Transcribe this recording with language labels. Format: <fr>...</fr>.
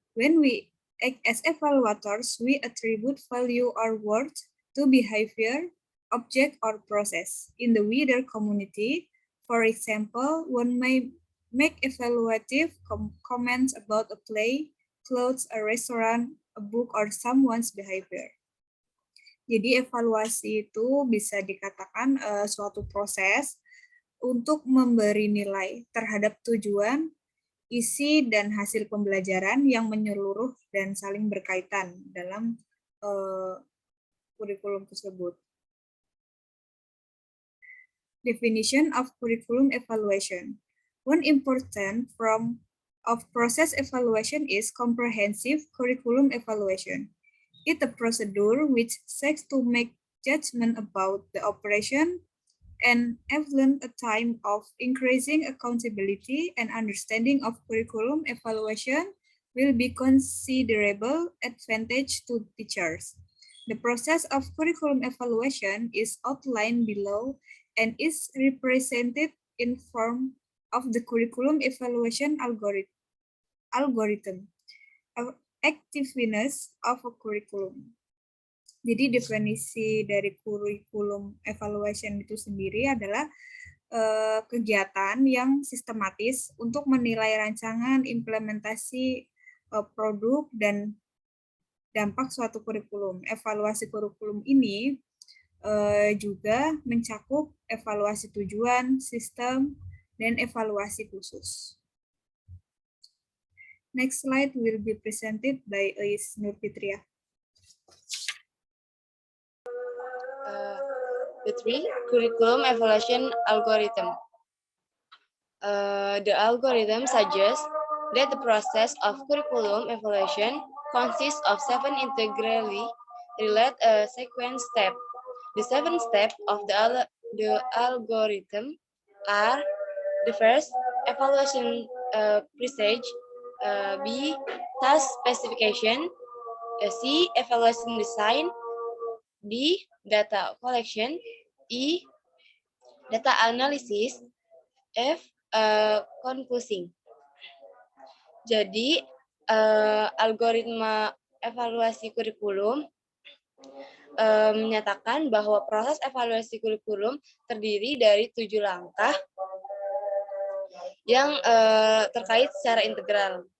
<en>When we act as evaluators, we attribute value or worth to behavior, object, or process. In the wider community, for example, one may make evaluative comments about a play, clothes, a restaurant, a book, or someone's behavior.</en> <id>Jadi evaluasi itu bisa dikatakan suatu proses untuk memberi nilai terhadap tujuan, isi, dan hasil pembelajaran yang menyeluruh dan saling berkaitan dalam kurikulum tersebut.</id> <en>Definition of curriculum evaluation. One important form of process evaluation is comprehensive curriculum evaluation. It's a procedure which seeks to make judgment about the operation and evaluate a time of increasing accountability and understanding of curriculum evaluation will be considerable advantage to teachers. The process of curriculum evaluation is outlined below and is represented in form of the curriculum evaluation algorithm. Effectiveness of a curriculum.</en> <id>Jadi definisi dari kurikulum evaluation itu sendiri adalah kegiatan yang sistematis untuk menilai rancangan, implementasi produk, dan dampak suatu kurikulum. Evaluasi kurikulum ini juga mencakup evaluasi tujuan, sistem, dan evaluasi khusus.</id> <en>Next slide will be presented by Ais Nurfitria. The 3 curriculum evaluation algorithm. The algorithm suggests that the process of curriculum evaluation consists of 7 integrally related sequence steps. The 7 steps of the algorithm are: the first, evaluation presage, B, task specification, C, evaluation design, D, data collection, E, data analysis, F, concluding.</en> <id>Jadi, algoritma evaluasi kurikulum menyatakan bahwa proses evaluasi kurikulum terdiri dari 7 langkah yang terkait secara integral.</id>